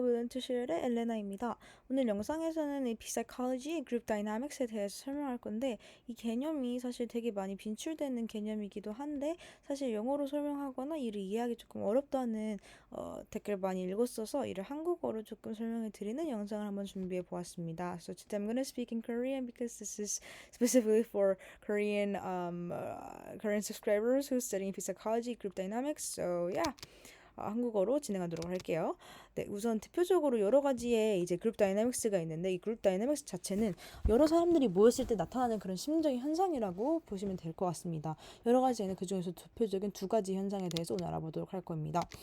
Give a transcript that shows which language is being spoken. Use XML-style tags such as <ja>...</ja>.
<ko>윌런트실의 엘레나입니다. 오늘 영상에서는 AP Psychology, Group Dynamics에 대해서 설명할 건데 이 개념이 사실 되게 많이 빈출되는 개념이기도 한데 사실 영어로 설명하거나 이를 이해하기 조금 어렵다는 댓글 많이 읽었어서 이를 한국어로 조금 설명해 드리는 영상을 한번 준비해 보았습니다.</ko> <en>So today I'm gonna speak in Korean because this is specifically for Korean subscribers who study AP Psychology, Group Dynamics. So yeah.</en> <ko>한국어로 진행하도록 할게요. 네, 우선 대표적으로 여러 가지의 이제 그룹 다이내믹스가 있는데 이 그룹 다이내믹스 자체는 여러 사람들이 모였을 때 나타나는 그런 심리적인 현상이라고 보시면 될 것 같습니다. 여러 가지에는 그 중에서 대표적인 두 가지 현상에 대해서 오늘 알아보도록 할 겁니다.</ko>